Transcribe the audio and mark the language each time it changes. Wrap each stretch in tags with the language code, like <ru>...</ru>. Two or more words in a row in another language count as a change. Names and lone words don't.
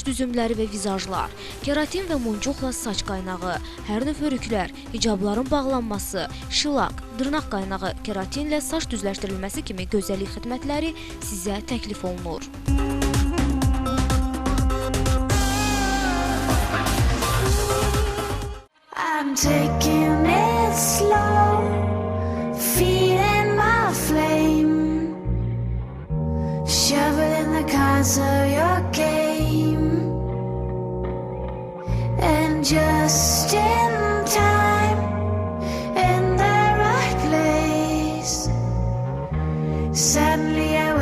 <az>düzümləri və vizajlar, keratin və muncuqla saç qaynağı, hər növ hörüklər, hicabların bağlanması, şilak, dırnaq qaynağı, keratinlə saç düzləşdirilməsi kimi gözəllik xidmətləri sizə təklif olunur.</az> <en>I'm taking it slow, feeding my flame. Shoveling the cards of your game, and just in time, in the right place, suddenly</en>